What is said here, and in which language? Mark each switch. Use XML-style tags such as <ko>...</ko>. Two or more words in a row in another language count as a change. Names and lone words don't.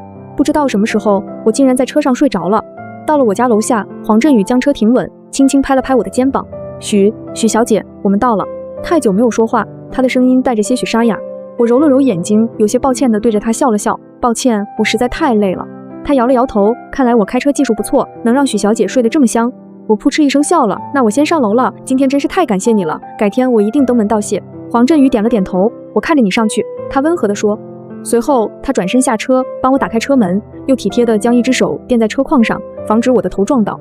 <zh>不知道什麼時候，我竟然在車上睡着了。到了我家樓下，黃振宇將車停穩，輕輕拍了拍我的肩膀：許小姐，我們到了。太久沒有說話，他的聲音帶着些許沙啞。我揉了揉眼睛，有些抱歉地對着他笑了笑。抱歉，我實在太累了。他搖了摇頭，看來我開車技術不錯，能讓許小姐睡得這麼香。我噗嗤一聲笑了，那我先上樓了，今天真是太感謝你了，改天我一定登門道謝。黃振宇點了點頭，我看着你上去，他溫和地說。隨後他轉身下車，幫我打開車門，又體貼地將一隻手墊在車框上，防止我的頭撞倒。</zh>